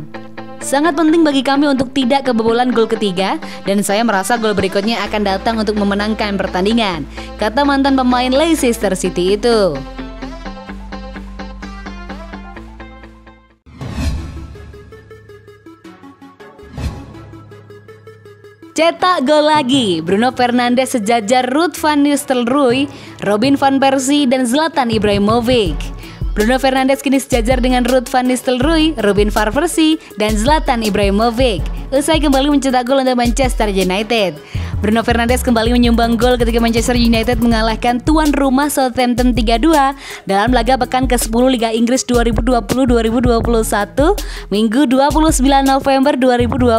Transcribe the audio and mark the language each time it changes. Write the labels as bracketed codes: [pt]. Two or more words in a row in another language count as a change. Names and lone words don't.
[id] Sangat penting bagi kami untuk tidak kebobolan gol ketiga, dan saya merasa gol berikutnya akan datang untuk memenangkan pertandingan, kata mantan pemain Leicester City itu. Cetak gol lagi, Bruno Fernandes sejajar Ruud van Nistelrooy, Robin van Persie, dan Zlatan Ibrahimovic. Bruno Fernandes kini sejajar dengan Ruud van Nistelrooy, Robin van Persie, dan Zlatan Ibrahimovic usai kembali mencetak gol untuk Manchester United. Bruno Fernandes kembali menyumbang gol ketika Manchester United mengalahkan tuan rumah Southampton 3-2 dalam laga pekan ke-10 Liga Inggris 2020-2021 Minggu 29 November 2020.